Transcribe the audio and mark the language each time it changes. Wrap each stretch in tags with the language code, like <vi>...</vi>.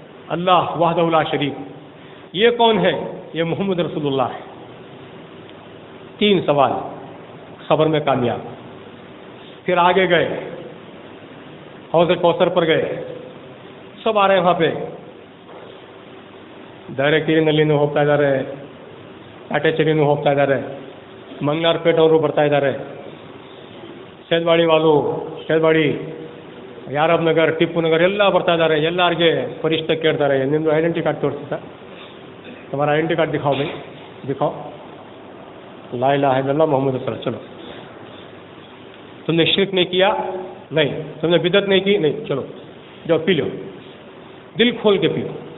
<hi>अल्लाह वहदहु ला शरीक। ये कौन है? ये मोहम्मद रसूलुल्लाह है। तीन सवाल, खबर में कामयाब। फिर आगे गए, हौज़ कौसर पर गए, सब आ रहे हैं वहाँ पे।</hi> <kn>ದಾರೆ ಕಿರಿನಲ್ಲಿನೂ ಹೋಗ್ತಾ ಇದ್ದಾರೆ, ಕಾಟೇಚರಿನೂ ಹೋಗ್ತಾ ಇದ್ದಾರೆ, ಮಂಗ್ಲಾರ್ಪೇಟ್ ಅವರು ಬರ್ತಾ ಇದ್ದಾರೆ, ಸೇದ್ವಾಡಿ ವಾಲು, ಸೇದ್ವಾಡಿ, ಯಾರಬ್ ನಗರ್, ಟಿಪ್ಪು ನಗರ್ ಎಲ್ಲ ಬರ್ತಾ ಇದ್ದಾರೆ. ಎಲ್ಲರಿಗೆ ಪರಿಷ್ಠ ಕೇಳ್ತಾರೆ, ನಿಮ್ಮದು ಐಡೆಂಟಿ ಕಾರ್ಡ್ ತೋರಿಸಿ ಸರ್,</kn> <hi>तुम्हारा आइडेंटी कार्ड दिखाओ भाई, दिखाओ, ला इलाहा इल्लल्लाह मोहम्मद रसूलुल्लाह। चलो, तुमने शिर्क नहीं किया? नहीं। तुमने बिदत नहीं की? नहीं। चलो जाओ पी लो, दिल खोल के पियो।</hi>